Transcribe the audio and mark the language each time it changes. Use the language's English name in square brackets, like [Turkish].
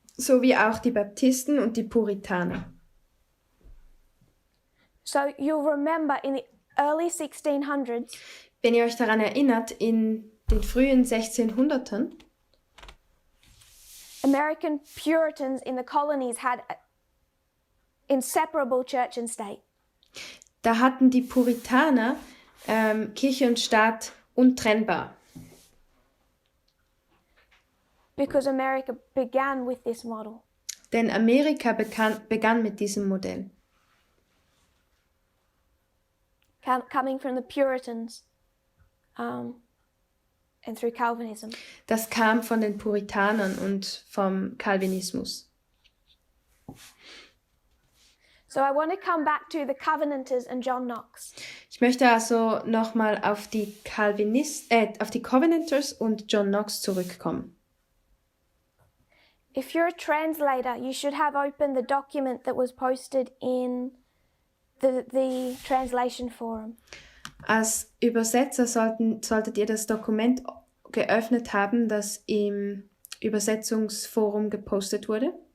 [German] So wie auch die Baptisten und die Puritaner. [English] So you'll remember in the early 1600s, [German] Wenn ihr euch daran erinnert, in den frühen 1600ern [English] American Puritans in the colonies had inseparable church and state. [German] da hatten die Puritaner Kirche und Staat untrennbar. [English] Because America began with this model. [German] Denn Amerika begann mit diesem Modell. [English] Coming from the Puritans and through Calvinism. [German] Das kam von den Puritanern und vom Calvinismus. [English] So I want to come back to the Covenanters and John Knox. [German] Ich möchte also nochmal auf die Covenanters und John Knox zurückkommen. [English] If you're a translator, you should have opened the document that was posted in the translation forum. [German] Als Übersetzer solltet ihr das Dokument geöffnet haben, das im Übersetzungsforum gepostet wurde.